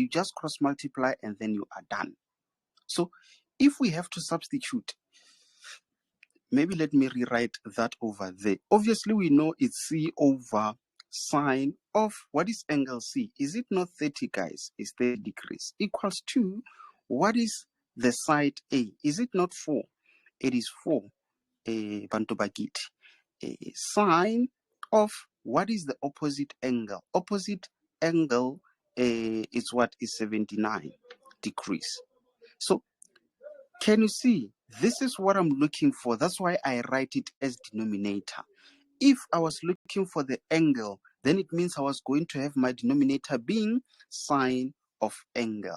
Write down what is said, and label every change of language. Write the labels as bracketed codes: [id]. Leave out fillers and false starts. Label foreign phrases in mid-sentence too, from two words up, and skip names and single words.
[en] You just cross multiply and then you are done. So if we have to substitute, maybe let me rewrite that over there. Obviously, we know it's C over sine of, what is angle C? Is it not 30, guys? It's 30 degrees. Equals to, what is the side A? Is it not 4? It is 4. [ss] Bantu bagiti. [en] Sine of, what is the opposite angle? Opposite angle is what is 79 degrees. So can you see? This is what I'm looking for. That's why I write it as denominator. If I was looking for the angle, then it means I was going to have my denominator being sine of angle.